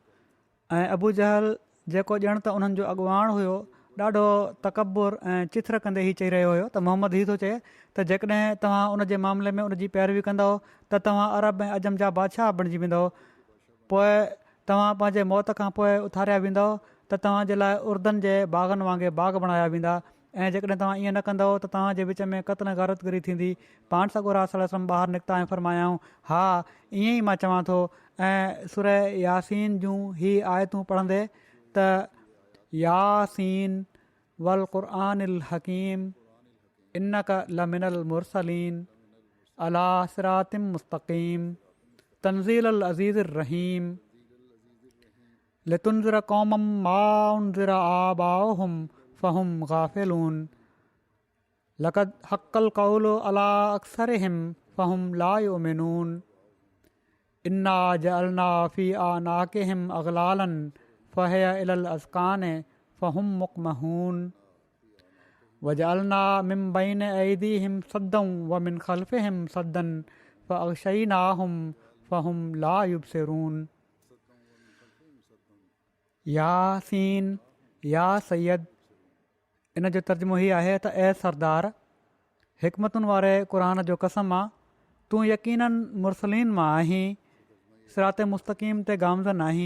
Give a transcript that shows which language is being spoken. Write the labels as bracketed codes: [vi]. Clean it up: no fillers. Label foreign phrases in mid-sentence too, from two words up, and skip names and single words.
[sd] ऐं अबू जहल जेको ॼण त उन्हनि जो अॻुवाण हुयो ॾाढो तकबुर ऐं चिथर कंदे ई चई रहियो हुयो त मोहम्मद हीअ थो चए त जेकॾहिं तव्हां उन जे मामले में उनजी पैरवी कंदव त तव्हां अरब ऐं अजम जा बादशाह बणिजी वेंदव, पोइ तव्हां पंहिंजे मौत खां पोइ उथारिया वेंदव त तव्हांजे लाइ उर्दनि जे बाग़नि वांगुरु बाग़ बणाया वेंदा ऐं जेकॾहिं तव्हां ईअं न कंदव त तव्हांजे विच में क़त्ल गारतगिरी थींदी। पाण सॻोरा [ar] صلى الله عليه وسلم [sd] ॿाहिरि निकिता ऐं फरमायाऊं हा ईअं ई मां चवां थो ऐं सुर यासीन जूं ही आयतूं पढ़ंदे त [ar] يس والقرآن الحكيم إنك لمن المرسلين على صراط مستقيم تنزيل عزيز رحيم لتنذر قوما ما أنذر آباؤهم فهم غافلون لقد حق القول على أكثرهم فهم لا يؤمنون إنا جعلنا في أعناقهم أغلالا فهي إلى الأذقان فهم مقمحون وجعلنا من بين أيديهم سدا ومن خلفهم سدا فأغشيناهم فهم لا يبصرون. يس يا سيد, [sd] इन जो तर्जुमो हीअ आहे त ए सरदार, हिकमतुनि वारे क़ुर जो कसम आहे, तूं यकीनन मुरसलीन मां आहीं, सिरात मुस्तक़ीम ते गामज़न आहीं।